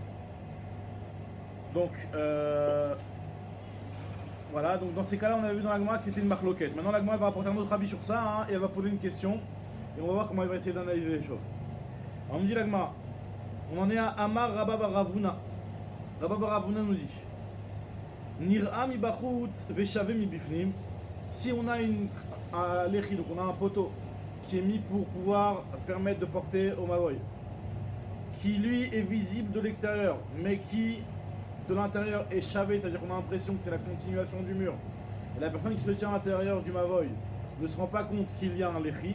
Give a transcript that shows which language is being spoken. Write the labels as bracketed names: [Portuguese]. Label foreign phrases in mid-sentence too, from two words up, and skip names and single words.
[French] Donc voilà, donc dans ces cas-là, on avait vu dans la Gemara que c'était une marloquette. Maintenant, la Gemara va apporter un autre avis sur ça, hein, et elle va poser une question, et on va voir comment elle va essayer d'analyser les choses. Alors, on me dit la Gemara, on en est à Amar Rabba bar Ravuna. Rabba bar Ravuna nous dit [Hebrew] נראה מבחוץ ושוה מבפנים. [French] Si on a un lechi, donc on a un poteau qui est mis pour pouvoir permettre de porter au Mavoy, qui lui est visible de l'extérieur, mais qui de l'intérieur est chavé, c'est-à-dire qu'on a l'impression que c'est la continuation du mur. Et la personne qui se tient à l'intérieur du Mavoy ne se rend pas compte qu'il y a un lechi.